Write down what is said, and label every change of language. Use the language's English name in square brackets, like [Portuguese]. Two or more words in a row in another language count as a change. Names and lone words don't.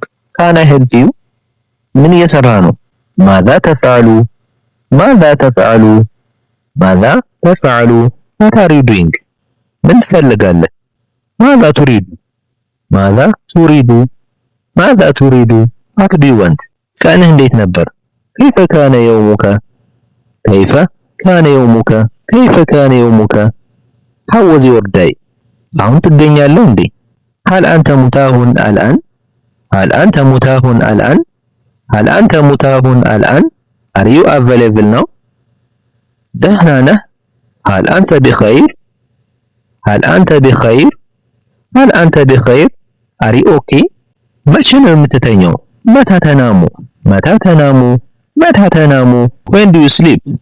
[English] Can I help you? [Amharic] ምን እየሰራ ነው? [Arabic] ماذا تفعل؟ ماذا تفعل؟ ماذا تفعل؟ [English] What are you doing? [Amharic] ምን ትፈልጋለህ? [Arabic] ماذا تريد؟ ماذا تريد؟ ماذا تريد؟ [English] What do you want? [Amharic] ቀንህ እንዴት ነበር? [Arabic] كيف كان يومك؟ كيف كان يومك؟ كيف كان يومك؟ [English] How was your day? [Amharic] አሁን ትገኛለህ እንዴ? [Arabic] هل أنت متاح الآن؟ هل أنت متاح الآن؟ هل أنت متاح الآن؟ [English] Are you available now? [Arabic] دهنا نح. هل أنت بخير؟ هل أنت بخير؟ هل أنت بخير؟ [English] Are you okay? [Amharic] መቼ ነው የምትተኛው? [Arabic] متى تنام؟ متى تنام؟ متى تنام؟ [English] When do you sleep?